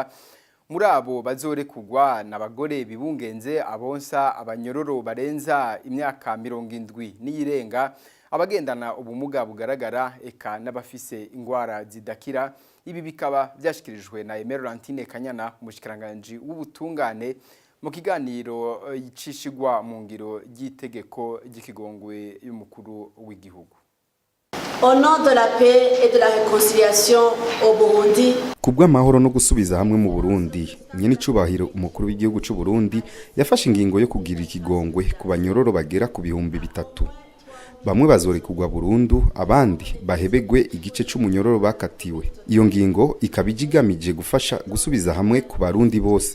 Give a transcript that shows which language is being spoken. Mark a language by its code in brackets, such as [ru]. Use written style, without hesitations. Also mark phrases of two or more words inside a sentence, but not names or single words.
[rn] Muri abo bazorekugwa n'abagore bibungenze, abonsa, abanyororo barenza imyaka 70 n'iyirenga, abagendana ubumuga bugaragara, eka n'abafise ingwara zidakira. Ibi bikaba byashikirijwe na Emerantine Kanyana, umushikiranganje w'ubutungane, mu kiganiro yicishigwa mu ngiro ry'itegeko ry'ikigongwe y'umukuru w'igihugu. [fr] Au nom de la paix et de la réconciliation au Burundi. [rn] Kubw'amahoro no gusubiza hamwe mu Burundi, nyene icubahiro umukuru w'igihugu c'u Burundi yafashe ingingo yo kugira ikigongwe ku banyororo bagera ku 3,000. Bamwe bazorekugwa burundu, abandi bahebegwe igice c'umunyororo bakatiwe. Iyo ngingo ikabijigamije gufasha gusubiza hamwe ku barundi bose.